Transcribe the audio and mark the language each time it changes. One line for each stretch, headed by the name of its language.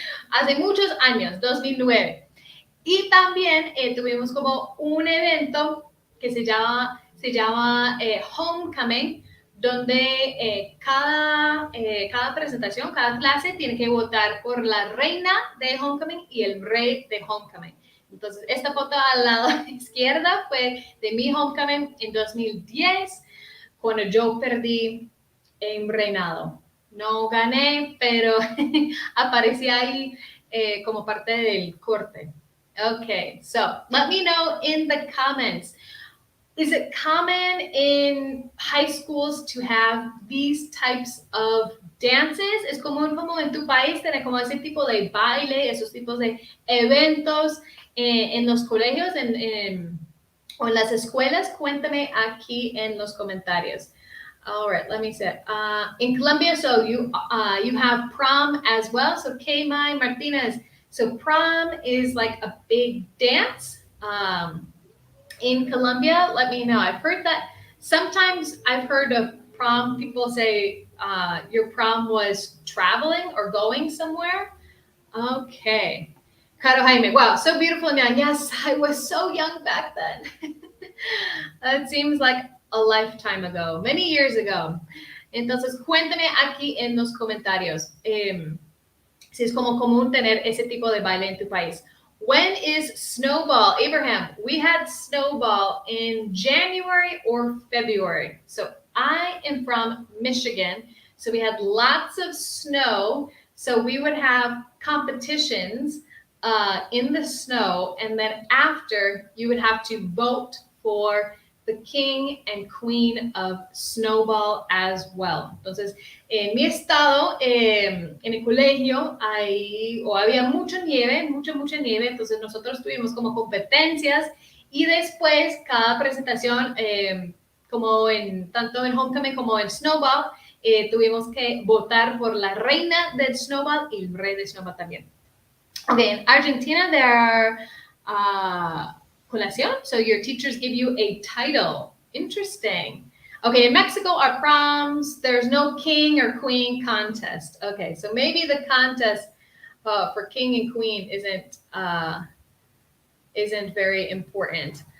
Spanish: Hace muchos años, 2009. Y también tuvimos como un evento que se llama Homecoming, donde cada presentación, cada clase tiene que votar por la reina de Homecoming y el rey de Homecoming. Entonces, esta foto al lado izquierda fue de mi Homecoming en 2010, cuando yo perdí en reinado. No gané, pero aparecí ahí como parte del corte.
English: Okay, so let me know in the comments. Is it common in high schools to have these types of dances?
Spanish: ¿Es común como en tu país tener como ese tipo de baile, esos tipos de eventos en los colegios o en las escuelas? Cuéntame aquí en los comentarios.
English: All right, let me see. In Colombia, so you have prom as well. So K-Mai Martinez. So prom is like a big dance. In Colombia, let me know. I've heard that sometimes I've heard of prom, people say your prom was traveling or going somewhere. Okay. Caro Jaime, wow, so beautiful. Yes, I was so young back then. That seems like a lifetime ago, many years ago.
Spanish: Entonces, cuéntame aquí en los comentarios si es como común tener ese tipo de baile en tu país.
English: When is Snowball? Abraham, we had Snowball in January or February. So I am from Michigan. So we had lots of snow. So we would have competitions in the snow. And then after, you would have to vote for the king and queen of Snowball as well.
Spanish: Entonces, en mi estado, en el colegio, había mucha nieve. Entonces, nosotros tuvimos como competencias y después cada presentación, tanto en Homecoming como en Snowball, tuvimos que votar por la reina del Snowball y el rey de Snowball también.
English: Okay, in Argentina, there are colación. So your teachers give you a title. Interesting. Okay, in Mexico, our proms, there's no king or queen contest. Okay, so maybe the contest for king and queen isn't very important.